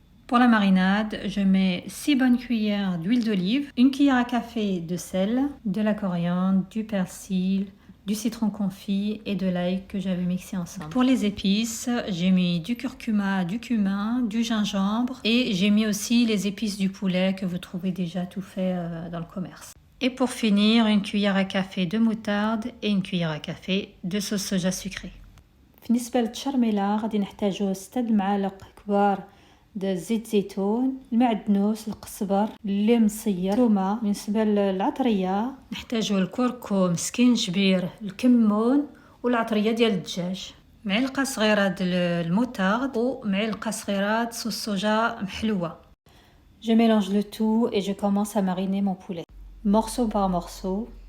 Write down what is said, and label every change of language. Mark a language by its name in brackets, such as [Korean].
[French] Pour la marinade, je mets 6 bonnes cuillères d'huile d'olive, une cuillère à café de sel, de la coriandre, du persil, du citron confit et de l'ail que j'avais mixé ensemble. Pour les épices, j'ai mis du curcuma, du cumin, du gingembre et j'ai mis aussi les épices du poulet que vous trouvez déjà tout fait dans le commerce. Et pour finir, une cuillère à café de moutarde et une cuillère à café de sauce soja sucrée. [Arabic] بالنسبة للتشرميلة غادي نحتاجو 6 المعالق كبار د زيت زيتون، المعدنوس، القزبر، الليم مصير، الثومه. بالنسبه للعطريه نحتاجو الكركم، سكينجبير، الكمون والعطريه ديال الدجاج، معلقه صغيره ديال الموتارد ومعلقه صغيره صوص صوجا محلوه. [French] Je mélange le tout et je commence à mariner mon poulet morceau par morceau.